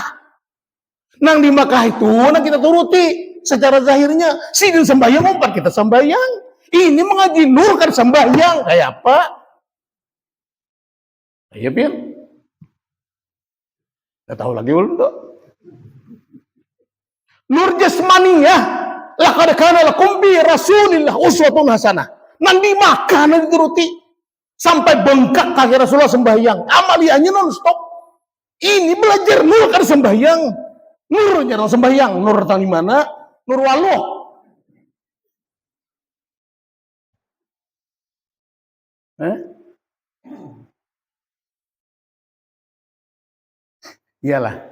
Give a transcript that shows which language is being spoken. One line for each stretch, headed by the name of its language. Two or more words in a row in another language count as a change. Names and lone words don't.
Banjar: Nang di Makkah itu, nang kita turuti secara zahirnya. Sidin sembahyang, umpat kita sembahyang. Ini mengaji nur kan sembahyang. Kayak apa? Iya pian. Tidak tahu lagi ulun tuh. Nur jasmaniyah.
Arabic: لقد كان لكم برسول الله أسوة حسنة.
Banjar: Nang di Makkah nang dituruti sampai bengkak kaki Rasulullah sembahyang. Amaliannya
English: non stop.
Banjar: Ini belajar nur kan sembahyang. Nurnya non sembahyang. Nur datang di mana? Nur waluh. Iyalah.